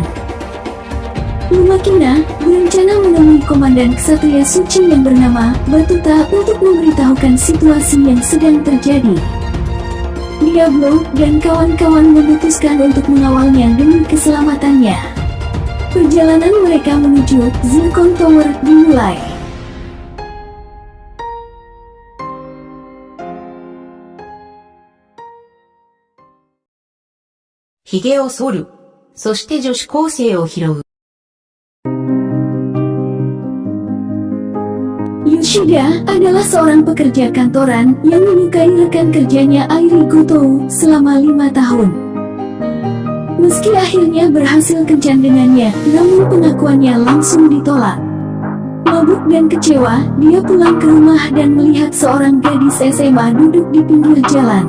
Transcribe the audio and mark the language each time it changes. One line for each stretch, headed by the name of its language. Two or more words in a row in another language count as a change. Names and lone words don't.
Indonesian: Lumakina berencana menemui komandan ksatria suci yang bernama Batuta untuk memberitahukan situasi yang sedang terjadi. Diablo dan kawan-kawan memutuskan untuk mengawalnya demi keselamatannya. Perjalanan mereka menuju Zircon Tower dimulai.
Japanese: Higeを剃る。そして女子高生を拾う。
Indonesian: Yoshida adalah seorang pekerja kantoran yang menyukai rekan kerjanya Airi Gotou selama 5 tahun. Meski akhirnya berhasil kencan dengannya, namun pengakuannya langsung ditolak. Mabuk dan kecewa, dia pulang ke rumah dan melihat seorang gadis SMA duduk di pinggir jalan.